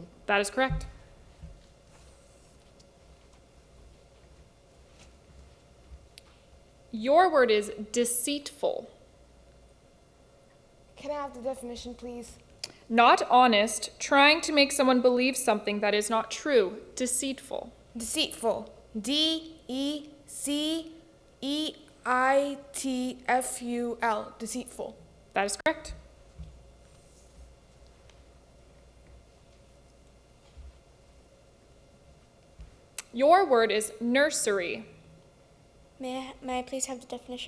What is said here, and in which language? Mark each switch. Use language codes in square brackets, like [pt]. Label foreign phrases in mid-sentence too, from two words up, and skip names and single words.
[en] That is correct. Your word is deceitful. Can I have the definition, please? Not honest, trying to make someone believe something that is not true. Deceitful. Deceitful. D-E-C-E-I-T-F-U-L. Deceitful. That is correct. Your word is nursery. May I please have the definition?